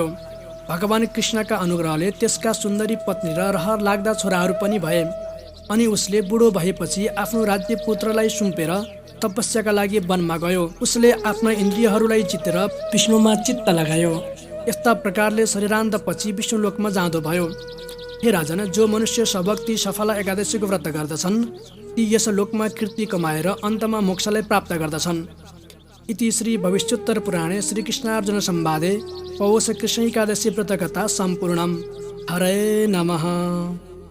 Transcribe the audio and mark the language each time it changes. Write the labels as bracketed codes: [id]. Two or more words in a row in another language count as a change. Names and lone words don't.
[ne] भगवान कृष्णका अनुग्रहले त्यसका सुन्दरी पत्नी र रहर लाग्दा छोराहरू पनि भए अनि उसले बुढो भएपछि आफ्नो राज्य पुत्रलाई सुम्पेर तपस्याका लागि वनमा गयो। उसले आफ्ना इन्द्रियहरूलाई जितेर विष्णुमा चित्त लगायो। यस्ता प्रकारले शरीरान्तपछि विष्णुलोकमा जाँदो भयो। हे राजन, जो मनुष्य सभक्ति सफला एकादशीको व्रत गर्दछन् ती यस लोकमा कीर्ति कमाएर अन्तमा मोक्षलाई प्राप्त गर्दछन्। [sa] इति श्री भविष्योत्तर पुराणे श्रीकृष्णार्जुन संवादे पौष कृष्ण एकादशी व्रतकथा सम्पूर्णम्। हरे नमः।